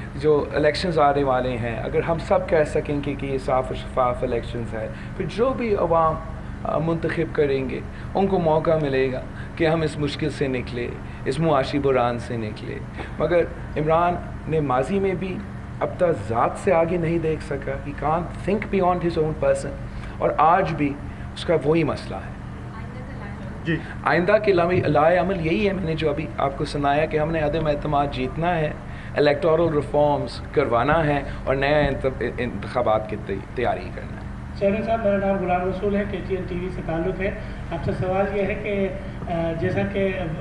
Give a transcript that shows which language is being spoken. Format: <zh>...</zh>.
<ur>جو الیکشنز آنے والے ہیں, اگر ہم سب کہہ سکیں کہ یہ صاف و شفاف الیکشنز ہے, پھر جو بھی عوام منتخب کریں گے ان کو موقع ملے گا کہ ہم اس مشکل سے نکلے, اس معاشی بحران سے نکلے. مگر عمران نے ماضی میں بھی اب تک ذات سے آگے نہیں دیکھ سکا.</ur> <en>He can't think beyond his own person.</en> <ur>اور آج بھی اس کا وہی مسئلہ ہے. جی آئندہ کے لائے عمل یہی ہے, میں نے جو ابھی آپ کو سنایا کہ ہم نے عدم اعتماد جیتنا ہے, الیکٹورل ریفارمز کروانا ہے اور نئے انتخابات کی تیاری کرنا ہے. چیئرمین صاحب, میرا نام غلام رسول ہے, KTN TV سے تعلق ہے. آپ سے سوال یہ ہے کہ جیسا کہ</ur>